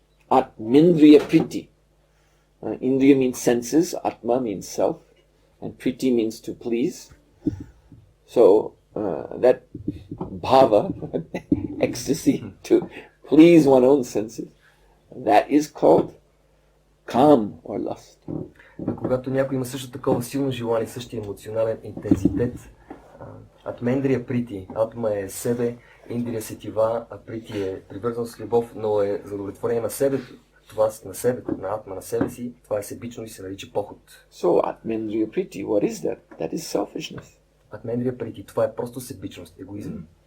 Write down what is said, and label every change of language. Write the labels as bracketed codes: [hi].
[en] Atmindriya Priti. Indriya means senses, Atma means self, and Priti means to please. So that bhava, ecstasy to please one's own senses, that is called kam or lust. [bg] Когато някой има също такова силно желание, същия емоционален интензитет, Атмендрия прити. Атма е себе, индрия сетива, а прити е привързаност с любов, но е за удовлетворение на себе. Това на себе, на атма, на себе си, това е себично и се нарича поход. [en] So Atmendriya Priti, what is that? That is selfishness. [bg] Атмендрия прити, това е просто себичност, егоизъм.